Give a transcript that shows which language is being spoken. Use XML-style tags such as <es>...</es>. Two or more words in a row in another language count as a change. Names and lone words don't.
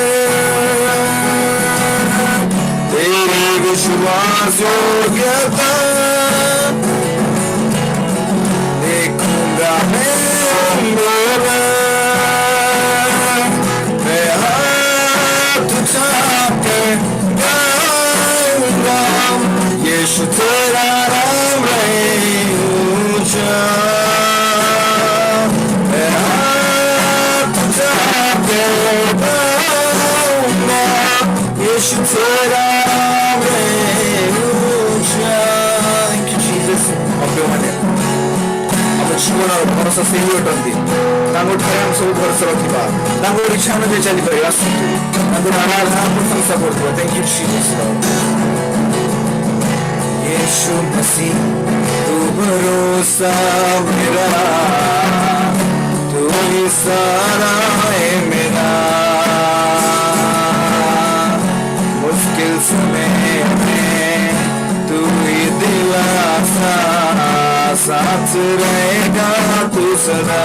<hi>तेरी विश्वास योग्यता देखूंगा मैं हाथ उठाके गाऊंगा, यीशु तेरा नाम रहे ऊंचा। मैं हाथ उठाके गाऊंगा, यीशु तेरा नाम रहे ऊंचा।</hi> <en>Thank you, Jesus.</en> <or>ଜୀବନର ଭରସା ସେହି ଅଟନ୍ତି। ତାଙ୍କଠାରେ ଆମେ ସବୁ ଭରସା ରଖିବା, ତାଙ୍କ ଇଚ୍ଛା ଅନୁଯାୟୀ ଚାଲିପାରିବା। ଆସନ୍ତୁ ତାଙ୍କର ଆରାଧନା ପ୍ରଶଂସା କରୁଥିବା।</or> <en>Thank you, Jesus.</en> <hi>यीशु मसीह तू भरोसा मेरा, तू ही सहारा है मेरा। मुश्किल समय में तू ही दिलासा, साथ रहेगा तू सदा।</hi>